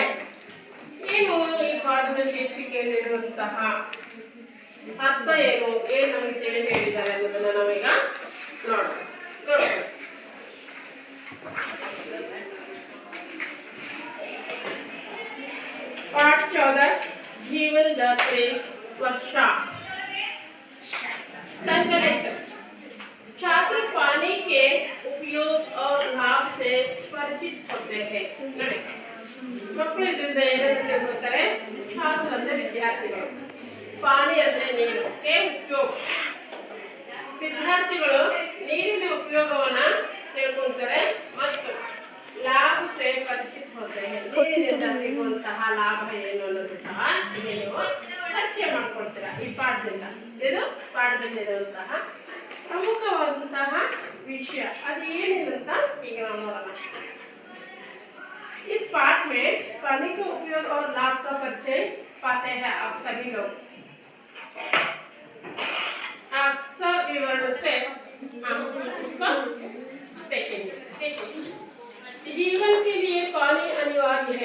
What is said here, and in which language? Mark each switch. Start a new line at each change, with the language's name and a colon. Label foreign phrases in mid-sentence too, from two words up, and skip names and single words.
Kannada: ಏನು ಈ ಪಾಠದ ಶೀರ್ಷಿಕೆಯಲ್ಲಿರುವಂತಹ ಅರ್ಥ ಏನು ನಮಗೆ ತಿಳಿ ಹೇಳಿದ್ದಾರೆ ಅನ್ನೋದನ್ನ ನಾವೀಗ ನೋಡೋಣ.
Hindi: पाठ 14 जीवन दात्री वर्षा। संकलित छात्र पानी के उपयोग और लाभ से परिचित होते हैं।
Kannada: ಮಕ್ಕಳು ಇದರಿಂದ ಏನಂತ ತಿಳ್ಕೊತಾರೆ? छात्र ಅಂದ್ರೆ ವಿದ್ಯಾರ್ಥಿಗಳು, ಪಾನಿ ಅಂದ್ರೆ ನೀರು, ಉಪಯೋಗ. ವಿದ್ಯಾರ್ಥಿಗಳು ನೀರಿನ ಉಪಯೋಗವನ್ನ ತಿಳ್ಕೊಳ್ತಾರೆ ಮತ್ತು
Hindi: लाभ से परिचित होते हैं।
Kannada: ನೀರಿನಿಂದ ಸಿಗುವಂತಹ ಲಾಭ ಏನು ಅನ್ನೋದು ಸಹ ನೀವು ಪರಿಚಯ ಮಾಡಿಕೊಳ್ತೀರಾ ಈ ಪಾಠದಿಂದ. ಇದು ಪಾಠದಲ್ಲಿರುವಂತಹ ಪ್ರಮುಖವಾದಂತಹ ವಿಷಯ ಅದು ಏನೇನಂತ ಈಗ ನಾವು ನೋಡೋಣ.
Hindi: इस पाठ में पानी का उपयोग और लाभ का परिचय पाते हैं आप सभी लोग। आप सब विवरण से हम इसको देखेंगे। जीवन के लिए पानी अनिवार्य है।